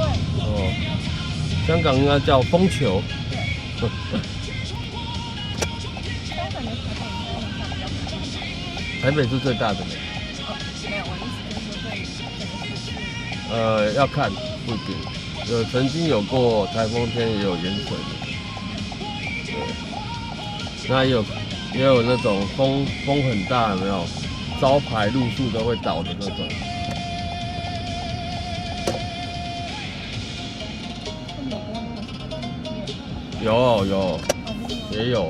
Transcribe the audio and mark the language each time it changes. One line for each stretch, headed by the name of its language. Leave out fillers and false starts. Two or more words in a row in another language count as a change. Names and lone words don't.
Chinese: 哦，香港應該叫風球。對。香港的颱風應該影響比較大。台北是最大的。哦，沒有，我意思就是說對整個市區。要看，不一定。曾經有過颱風天，也有淹水的，對，那也有那種風很大，有沒有？招牌路樹都會倒的那種。有，也有。